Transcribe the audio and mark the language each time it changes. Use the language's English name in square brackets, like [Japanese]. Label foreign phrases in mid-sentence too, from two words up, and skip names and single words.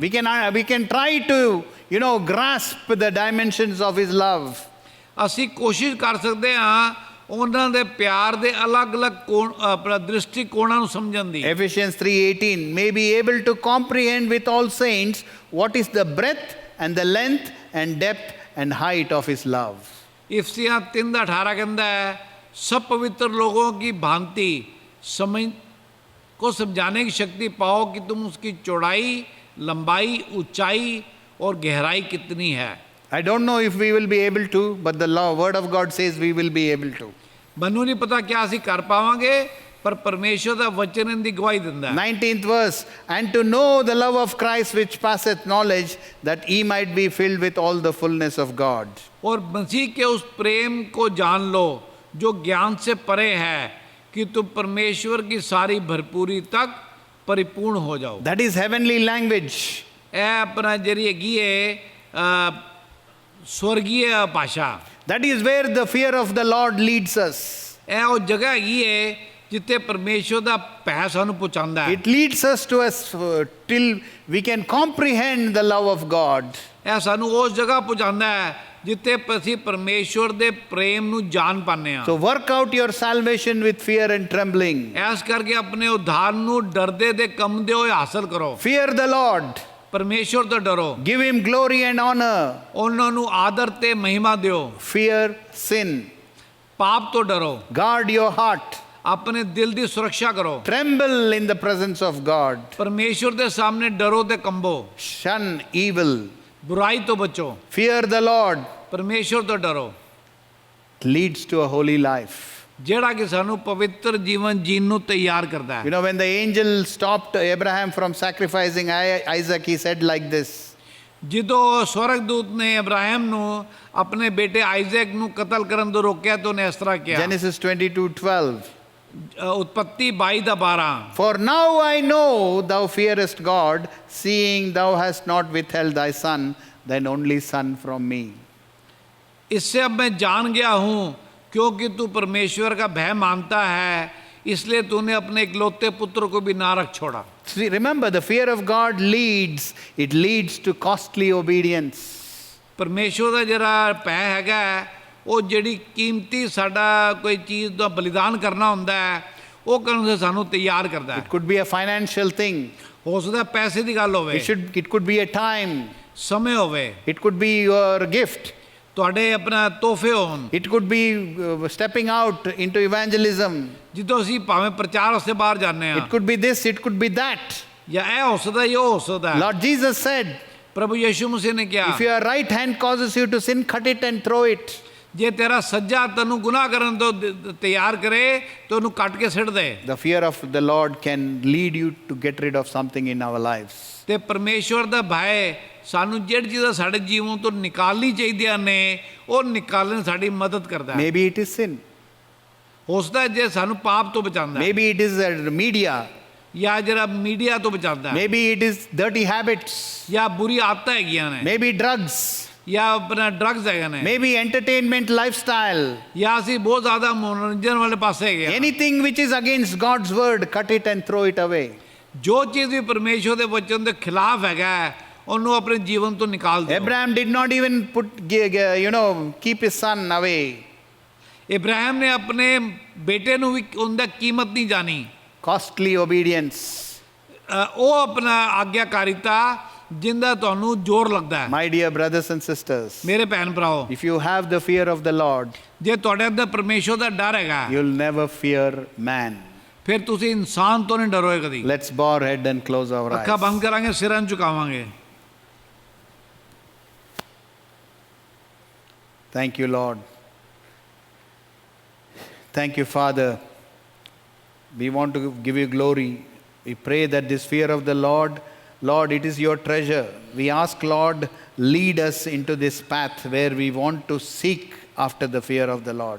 [English] We can try to, grasp the dimensions of His love. [Punjabi] ਅਸੀਂ ਕੋਸ਼ਿਸ਼ ਕਰ ਸਕਦੇ ਹਾਂ ਉਹਨਾਂ ਦੇ ਪਿਆਰ ਦੇ ਅਲੱਗ-ਅਲੱਗ ਕੋਣ ਆਪਣਾ ਦ੍ਰਿਸ਼ਟੀਕੋਣਾਂ ਨੂੰ ਸਮਝਣ ਦੀ। [English] Ephesians 3:18 may be able to comprehend with all saints what is the breadth and the length and depth and height of His love. [Hindi] इफ्सियाँ 3:18 कहता है सब पवित्र लोगों की भांति समझ को समझाने की शक्ति पाओ कि तुम उसकी चौड़ाई, लंबाई, ऊंचाई और गहराई कितनी है। [English] I don't know if we will be able to, but the word of God says we will be able to. [Punjabi] ਮੈਨੂੰ ਨਹੀਂ ਪਤਾ ਕਿਆ ਅਸੀਂ ਕਰ ਪਾਵਾਂਗੇ, ਪਰ ਪਰਮੇਸ਼ਰ ਦਾ ਵਚਨ ਇਹਦੀ ਗਵਾਹੀ ਦਿੰਦਾ ਹੈ। [English] 19th verse, and to know the love of Christ which passeth knowledge, that ye might be filled with all the fullness of God. [Hindi] और मसीह के उस प्रेम को जान लो जो ज्ञान से परे है, कि तुम परमेश्वर की सारी भरपूरी तक परिपूर्ण हो जाओ। [English] That is heavenly language. [Punjabi] ਇਹ ਆਪਣਾ ਜਿਹੜੀ ਹੈਗੀ ਹੈ [Hindi] स्वर्गीय भाषा। [English] That is where the fear of the Lord leads us. [Punjabi] ਇਹ ਉਹ ਜਗ੍ਹਾ ਹੈਗੀ ਹੈ ਜਿੱਥੇ ਪਰਮੇਸ਼ਰ ਦਾ ਭੈ ਸਾਨੂੰ ਪਹੁੰਚਾਉਂਦਾ ਹੈ। [English] It leads us to us till we can comprehend the love of God. [Punjabi] ਇਹ ਸਾਨੂੰ ਉਸ ਜਗ੍ਹਾ ਪਹੁੰਚਾਉਂਦਾ ਹੈ ਜਿੱਥੇ ਅਸੀਂ ਪਰਮੇਸ਼ਰ ਦੇ ਪ੍ਰੇਮ ਨੂੰ ਜਾਣ ਪਾਉਂਦੇ ਹਾਂ। [English] So work out your salvation with fear and trembling. [Punjabi] ਇਸ ਕਰਕੇ ਆਪਣੇ ਉद्धार ਨੂੰ ਡਰਦੇ ਦੇ ਕੰਬਦੇ ਹੋਏ ਹਾਸਲ ਕਰੋ। [English] Fear the Lord. [Punjabi] ਪਰਮੇਸ਼ਰ ਤੋਂ ਡਰੋ। [English] Give Him glory and honor. [Punjabi] ਉਹਨਾਂ ਨੂੰ ਆਦਰ ਤੇ ਮਹਿਮਾ ਦਿਓ। [English] Fear sin. [Punjabi] ਪਾਪ ਤੋਂ ਡਰੋ। [English] Guard your heart. [Punjabi] ਆਪਣੇ ਦਿਲ ਦੀ ਸੁਰੱਖਿਆ ਕਰੋ। [English] Tremble in the presence of God. [Punjabi] ਪਰਮੇਸ਼ਰ ਦੇ ਸਾਹਮਣੇ ਡਰੋ ਤੇ ਕੰਬੋ। [English] Shun evil. [Punjabi] ਬੁਰਾਈ ਤੋਂ ਬਚੋ। [English] Fear the Lord. [Punjabi] ਪਰਮੇਸ਼ਰ ਤੋਂ ਡਰੋ। [English] Leads to a holy life. [Punjabi] ਜਿਹੜਾ ਕਿ ਸਾਨੂੰ ਪਵਿੱਤਰ ਜੀਵਨ ਜੀਣ ਨੂੰ ਤਿਆਰ ਕਰਦਾ ਹੈ। [English] When the angel stopped Abraham from sacrificing Isaac, he said like this. [Punjabi] ਜਦੋਂ ਸਵਰਗਦੂਤ ਨੇ ਅਬਰਾਹਮ ਨੂੰ ਆਪਣੇ ਬੇਟੇ ਆਈਜ਼ੈਕ ਨੂੰ ਕਤਲ ਕਰਨ ਤੋਂ ਰੋਕਿਆ ਤਾਂ ਉਹਨੇ ਇਸ ਤਰ੍ਹਾਂ ਕਿਹਾ। [English] Genesis 22:12. [Punjabi] ਉਤਪत्ति 22:12 [English] For now I know thou fearest God, seeing thou hast not withheld thy son, thine only son from me. [Hindi] इससे अब मैं जान गया हूँ क्योंकि तू परमेश्वर का भय मानता है, इसलिए तूने अपने इकलौते पुत्र को भी ना रख छोड़ा। [English] See, remember, the fear of God leads to costly obedience. [Punjabi] परमेश्वर ਦਾ ਜਿਹੜਾ ਭੈ ਹੈਗਾ ਉਹ ਜਿਹੜੀ ਕੀਮਤੀ ਸਾਡਾ ਕੋਈ ਚੀਜ਼ ਦਾ ਬਲੀਦਾਨ ਕਰਨਾ ਹੁੰਦਾ ਹੈ ਉਹ ਕਰਨ ਦੇ ਸਾਨੂੰ ਤਿਆਰ ਕਰਦਾ ਹੈ। [English] It could be a financial thing. [Punjabi] ਹੋ ਸਕਦਾ ਪੈਸੇ ਦੀ ਗੱਲ ਹੋਵੇ। [English] It could be a time. [Punjabi] ਸਮੇਂ ਹੋਵੇ। [English] It could be your gift. [Punjabi] ਤੁਹਾਡੇ ਆਪਣਾ ਤੋਹਫੇ ਹੋਣ। [English] It could be stepping out into evangelism. [Punjabi] ਜਦੋਂ ਅਸੀਂ ਭਾਵੇਂ ਪ੍ਰਚਾਰ ਵਾਸਤੇ ਬਾਹਰ ਜਾਂਦੇ ਹਾਂ। [English] It could be this, it could be that. [Punjabi] ਜਾਂ ਇਹ ਹੋ ਸਕਦਾ ਇਹ ਹੋ ਸਕਦਾ। [English] Lord Jesus said, [Punjabi] ਪ੍ਰਭੂ ਯਿਸੂ ਮਸੀਹ ਨੇ ਕਿਹਾ, [English] if your right hand causes you to sin, cut it and throw it. [Punjabi] ਜੇ ਤੇਰਾ ਸੱਜਾ ਤੈਨੂੰ ਗੁਨਾਹ ਕਰਨ ਤੋਂ ਤਿਆਰ ਕਰੇ ਤਾਂ ਉਹਨੂੰ ਕੱਟ ਕੇ ਸਿੱਟ ਦੇ। [English] The fear of the Lord can lead you to get rid of something in our lives. [Punjabi] ਤੇ ਪਰਮੇਸ਼ਵਰ ਦਾ ਭੈ ਸਾਨੂੰ ਜਿਹੜੀ ਚੀਜ਼ਾਂ ਸਾਡੇ ਜੀਵਨ ਤੋਂ ਨਿਕਾਲਣੀ ਚਾਹੀਦੀਆਂ ਨੇ ਉਹ ਨਿਕਾਲਣ ਸਾਡੀ ਮਦਦ ਕਰਦਾ ਹੈ। [English] Maybe it is sin. [Punjabi] ਹੋ ਸਕਦਾ ਜੇ ਸਾਨੂੰ ਪਾਪ ਤੋਂ ਬਚਾਉਂਦਾ ਹੈ। [English] Maybe it is media. [Punjabi] ਜਾਂ ਜਿਹੜਾ ਮੀਡੀਆ ਤੋਂ ਬਚਾਉਂਦਾ ਹੈ। [English] Maybe it is dirty habits. [Punjabi] ਜਾਂ ਬੁਰੀ ਆਦਤਾਂ ਹੈਗੀਆਂ ਨੇ। [English] Maybe drugs. [Punjabi] ਜਾਂ ਆਪਣਾ ਡਰੱਗਸ ਹੈਗੇ ਨੇ। [English] Maybe entertainment lifestyle. [Punjabi] ਜਾਂ ਅਸੀਂ ਬਹੁਤ ਜ਼ਿਆਦਾ ਮਨੋਰੰਜਨ ਵਾਲੇ ਪਾਸੇ ਹੈਗੇ ਹਾਂ। [English] Anything which is against God's word, cut it and throw it away. [Punjabi] ਜੋ ਚੀਜ਼ ਵੀ ਪਰਮੇਸ਼ਵਰ ਦੇ ਵਚਨ ਦੇ ਖਿਲਾਫ ਹੈਗਾ ਉਹਨੂੰ ਆਪਣੇ ਜੀਵਨ ਤੋਂ ਨਿਕਾਲ ਦਿਓ। [English] Abraham did not even keep his son away. [Punjabi] ਇਬਰਾਹਿਮ ਨੇ ਆਪਣੇ ਬੇਟੇ ਨੂੰ ਵੀ ਉਹਦਾ ਕੀਮਤ ਨਹੀਂ ਜਾਣੀ। [English] Costly obedience. [Punjabi] ਉਹ ਆਪਣਾ ਆਗਿਆਕਾਰੀਤਾ ਜਿੰਦਾ ਤੁਹਾਨੂੰ ਜ਼ੋਰ ਲੱਗਦਾ ਹੈ। [English] My dear brothers and sisters, [Punjabi] ਮੇਰੇ ਭੈਣ ਭਰਾਓ, [English] if you have the fear of the Lord, [Punjabi] ਜੇ ਤੁਹਾਡੇ ਅੰਦਰ ਪਰਮੇਸ਼ਵਰ ਦਾ ਡਰ ਹੈਗਾ, [English] you'll never fear man. [Punjabi] ਫਿਰ ਤੁਸੀਂ ਇਨਸਾਨ ਤੋਂ ਨਹੀਂ ਡਰੋਗੇ ਕਦੀ। [English] Let's bow our head and close our [Punjabi] ਅੱਖਾਂ [English] eyes. [Punjabi] ਬੰਦ ਕਰਾਂਗੇ, ਸਿਰਾਂ ਨੂੰ ਝੁਕਾਵਾਂਗੇ। [English] Thank you, Lord. Thank you, Father. We want to give you glory. We pray that this fear of the Lord, Lord, it is your treasure. We ask, Lord, lead us into this path where we want to seek after the fear of the Lord.